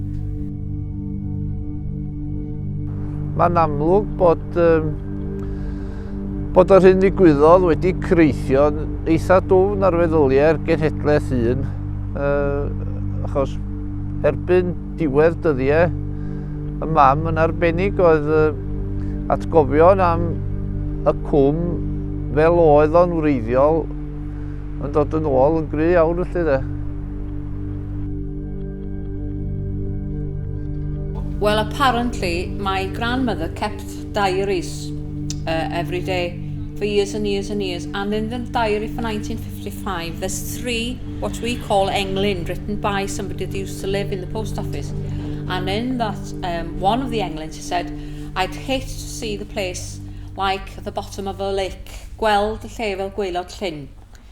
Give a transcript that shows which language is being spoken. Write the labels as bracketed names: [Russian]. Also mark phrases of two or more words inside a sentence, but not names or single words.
[Welsh] Mae'n amlwg bod yr hyn ddigwyddodd wedi creithio'n eitha dwfn ar feddyliau'r genhedlaeth un, achos erbyn diwedd dyddiau, y mam yn arbennig oedd atgofion am y cwm fel oedd o'n wreiddiol yn dod yn ôl yn gry iawn felly de. [English] Well, apparently my grandmother kept diaries every day for years and years and years, and in the diary for 1955 there's 3 what we call englyn written by somebody that used to live in the post office, and in that one of the englyns she said, I'd hate to see the place like the bottom of a lake, [Welsh] gweld y lle fel Gwaelod Llyn.